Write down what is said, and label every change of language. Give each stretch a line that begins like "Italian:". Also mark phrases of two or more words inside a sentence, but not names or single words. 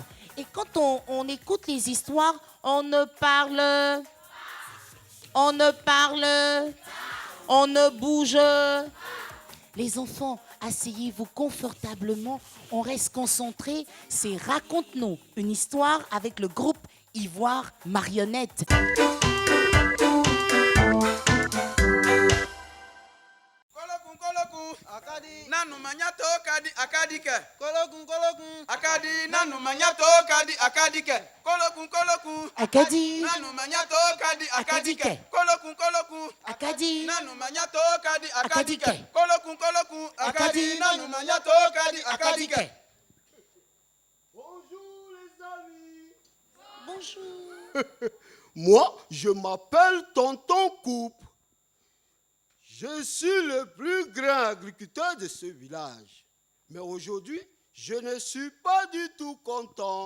French: Et quand on écoute les histoires, on ne parle, on ne bouge. Les enfants, asseyez-vous confortablement. On reste concentrés. C'est Raconte-nous une histoire avec le groupe Ivoire Marionnette. Nanu manyato kadi akadike. Kolokun. Akadi nanu manyato kadi akadike. Kolokun. Akadi. Nanu manyato kadi akadike. Kolokun. Akadi. Nanu manyato kadi akadike. Akadike. Kolokun. Akadi nanu manyato kadi akadike. Bonjour les amis. Bonjour. Moi, je m'appelle Tonton Coupe. Je suis le plus grand agriculteur de ce village. Mais aujourd'hui, je ne suis pas du tout content.